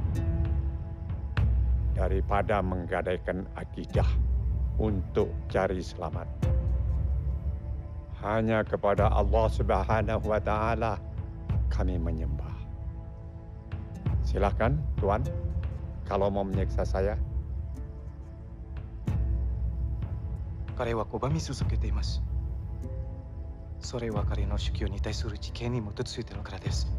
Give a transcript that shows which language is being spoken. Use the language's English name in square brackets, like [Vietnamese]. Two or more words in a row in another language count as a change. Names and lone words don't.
[Indonesian] daripada menggadaikan akidah untuk cari selamat. Hanya kepada Allah [Arabic] سبحانه وتعالى [Indonesian] kami menyembah. Silakan, Tuan, kalau mau menyiksa saya. [Japanese] 彼は拒み続けています。それは彼の主教に対する知見に基づいてのからです。